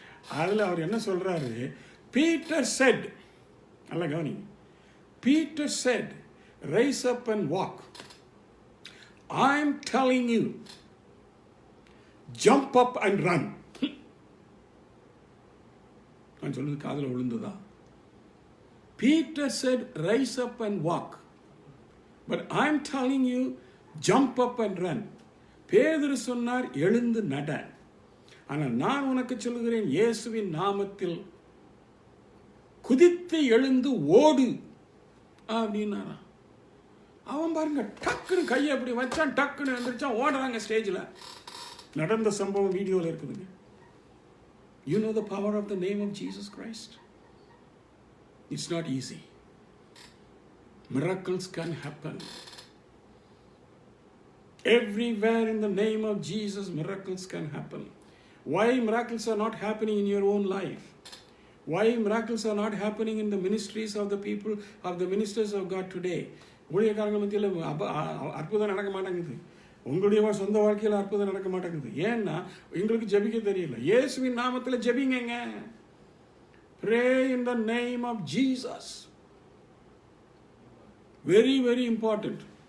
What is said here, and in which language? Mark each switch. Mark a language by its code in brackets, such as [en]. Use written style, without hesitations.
[ta] அதில் அவர் என்ன சொல்கிறாரு, [en] Peter said, [ta] நல்லா கவனிங்க, [en] Peter said, rise up and walk, I am telling you, jump up and run. [ta] நான் சொன்னது காதில் விழுந்ததா? [en] Peter said, rise up and walk. But I'm telling you, jump up and run. [ta] பேதுரு சொன்னார், எழுந்து நட. ஆனால் நான் உனக்கு சொல்லுகிறேன், இயேசுவின் நாமத்தில் குதித்து எழுந்து ஓடு அப்படின்னாரா. அவன் பாருங்க, டக்குன்னு கையை அப்படி வச்சான், டக்குன்னு வந்துருச்சான், ஓடுறாங்க ஸ்டேஜில். நடந்த சம்பவம் வீடியோவில் இருக்குதுங்க. [en] You know the power of the name of Jesus Christ? It's not easy. Miracles can happen. Everywhere in the name of Jesus, miracles can happen. Why miracles are not happening in your own life? Why miracles are not happening in the ministries of the people, of the ministers of God today? [ta] ஊழியக்காரங்க மத்தியில் அற்புதம் நடக்க மாட்டேங்குது. உங்களுடைய சொந்த வாழ்க்கையில் அற்புதம் நடக்க மாட்டேங்குது. ஏன்னா எங்களுக்கு ஜெபிக்க தெரியல. இயேசுவின் நாமத்தில் ஜெபிங்க. [en] Pray in the name of Jesus. Very, very important.